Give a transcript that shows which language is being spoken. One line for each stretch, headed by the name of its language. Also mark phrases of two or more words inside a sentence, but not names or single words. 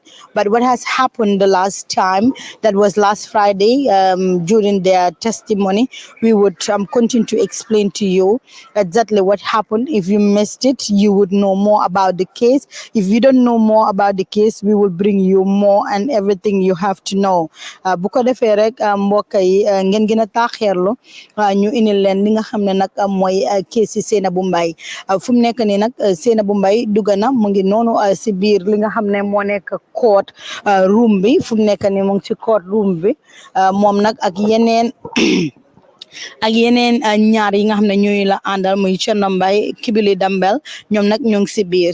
English: But what has happened the last time, that was last Friday, during their testimony, we would continue to explain to you exactly what happened. If you missed it, you would know more about the case. If you don't know more about the case, we will bring you more and everything you have to know.
Wolof: Bu ko defee rek mbokk yi ngeen gën a taaxeerlu ñu indil leen li nga xam ne nag mooy kees si Sainabou Mbye. Fu mu nekk nii nag Sainabou Mbye dugg na mu ngi noonu si biir li nga xam ne moo nekk
English: court room
Wolof: bi. Fu mu nekk nii mu ngi ci
English: court room
Wolof: bi moom nag ak yeneen ñaar yi nga xam ne ñooy la àndal muy Cherno Mbye Kibili Dumbbell, ñoom nag ñu ngi si biir.